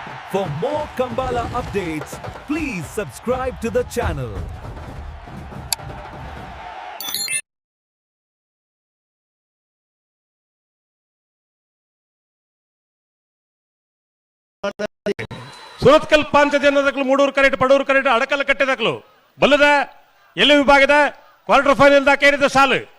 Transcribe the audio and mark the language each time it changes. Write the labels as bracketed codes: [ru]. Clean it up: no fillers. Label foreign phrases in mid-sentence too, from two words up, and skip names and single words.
[en] For more Kambala updates, please subscribe to the channel. [tcy] ಸುರತ್ಕಲ್ ಪಾಂಚಜನ್ಯದಕ್ಕಲು ಮೂಡೂರು ಕರೆಕ್ಟ್ ಪಡೂರು ಕರೆಕ್ಟ್ ಅಡಕಲ್ ಕಟ್ಟೆದಕ್ಕಲು ಬಲ್ಲದ ಎಲ್ಲಿ ವಿಭಾಗದ [en] quarter final [tcy] ದಾಕೇರಿದ ಸಾಲು